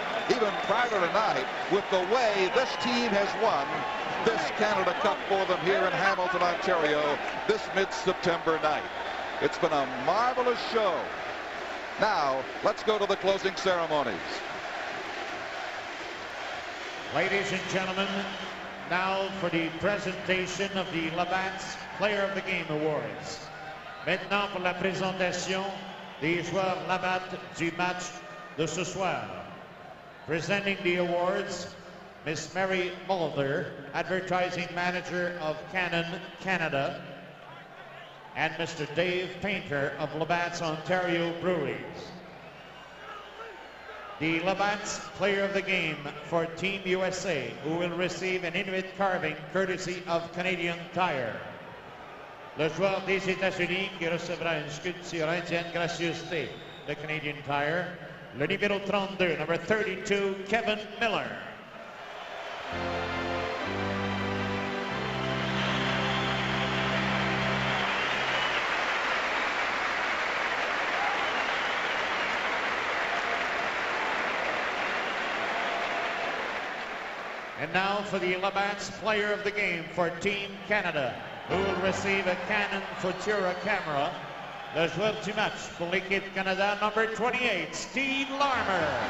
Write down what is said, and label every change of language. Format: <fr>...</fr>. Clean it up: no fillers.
<en>Even prouder tonight with the way this team has won this Canada Cup for them here in Hamilton, Ontario, this mid-September night. It's been a marvelous show. Now, let's go to the closing ceremonies. Ladies and gentlemen, now for the presentation of the Labatt's Player of the Game Awards.</en> <fr>Maintenant pour la présentation des joueurs Labatt du match de ce soir.</fr> <en>Presenting the awards, Miss Mary Mulder, Advertising Manager of Canon Canada, and Mr. Dave Painter of Labatt's Ontario Breweries. The Labatt's Player of the Game for Team USA, who will receive an Inuit carving courtesy of Canadian Tire.</en> <fr>Le joueur des États-Unis qui recevra une sculpture indienne gracieuseté de Canadian Tire. Le numéro 32,</fr> <en>number 32,</en> <fr>Kevin Miller.</fr> <en>And now for the Labatt's Player of the Game for Team Canada, who will receive a Canon Futura camera.</en> <fr>Le joueur du match pour l'équipe Canada,</fr> <en>number 28,</en> <fr>Steve Larmer.</fr>